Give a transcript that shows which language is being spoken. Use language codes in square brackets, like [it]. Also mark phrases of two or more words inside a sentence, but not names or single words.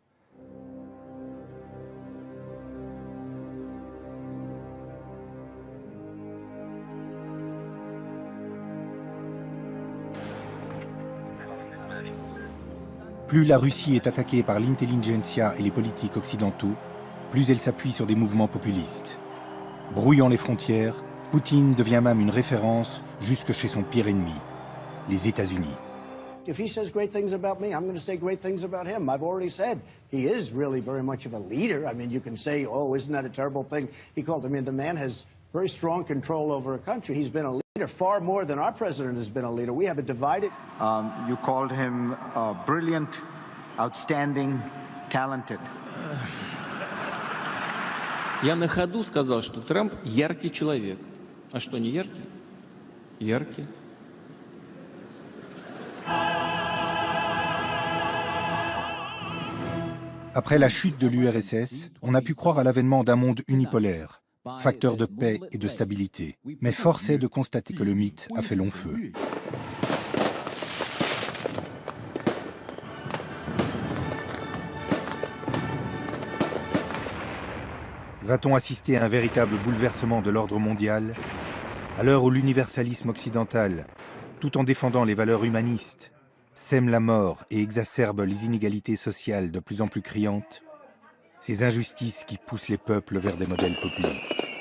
[fr] Plus la Russie est attaquée par l'intelligentsia et les politiques occidentaux, plus elle s'appuie sur des mouvements populistes. Brouillant les frontières, Poutine devient même une référence jusque chez son pire ennemi, les États-Unis. [en] If he says great things about me, I'm going to say great things about him. I've already said he is really very much of a leader. I mean, you can say, oh, isn't that a terrible thing? He called, I mean, the man has very strong control over a country. He's been a leader far more than our president has been a leader. We have a divided... You called him brilliant, outstanding, talented. [ru] Я на ходу сказал, что Трамп яркий человек. А что, не яркий? Яркий. [fr] Après la chute de l'URSS, on a pu croire à l'avènement d'un monde unipolaire, facteur de paix et de stabilité. Mais force est de constater que le mythe a fait long feu. Va-t-on assister à un véritable bouleversement de l'ordre mondial, à l'heure où l'universalisme occidental, tout en défendant les valeurs humanistes, sème la mort et exacerbe les inégalités sociales de plus en plus criantes, ces injustices qui poussent les peuples vers des modèles populistes.